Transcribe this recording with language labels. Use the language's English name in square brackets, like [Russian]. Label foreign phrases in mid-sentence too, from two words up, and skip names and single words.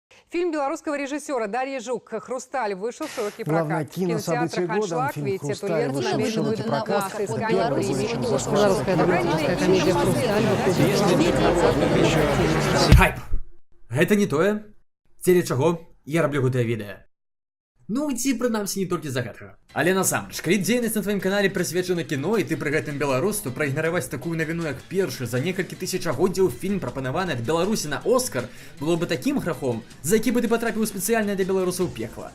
[Russian] Фильм белорусского режиссера Дарьи Жук «Хрусталь» вышел в широкий Главное прокат. В кинотеатрах кинособытие года. «Аншлаг» Фильм ведь эту «Хрусталь» ленту вышел в намерены широкий прокат. искать Это первый премию. белорусская драматическая комедия Хайп! [Belarusian] Гэта не тое, дзеля чаго я раблю гэтае відэа. Ну, ці прынамсі не толькі за гэтага. Але насамрэч, калі дзейнасць на тваім канале прысвечана кіно і ты пры гэтым беларус, то праігнараваць такую навіну, як першы за некалькі тысячагоддзяў фільм, прапанаваны ад Беларусі на Оскар, было бы такім грахом, за які бы ты патрапіў спецыяльна для беларусаў пекла.